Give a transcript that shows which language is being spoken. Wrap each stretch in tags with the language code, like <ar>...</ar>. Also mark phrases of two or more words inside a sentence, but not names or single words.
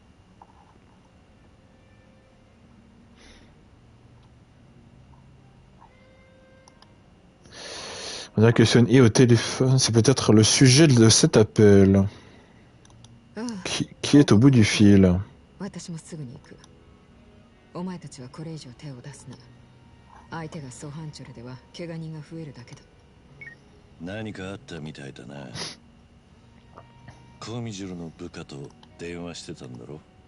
<fr>On dirait que Seon-hee au téléphone, c'est peut-être le sujet de cet appel. Qui est au bout du fil?</fr> <ja>私もすぐに行く。お前たちはこれ以上手を出すな。相手がソハンチョルでは怪我人が増えるだけだ。何かあったみたいだな。コミジュルの部下と電話してたんだろ。</ja>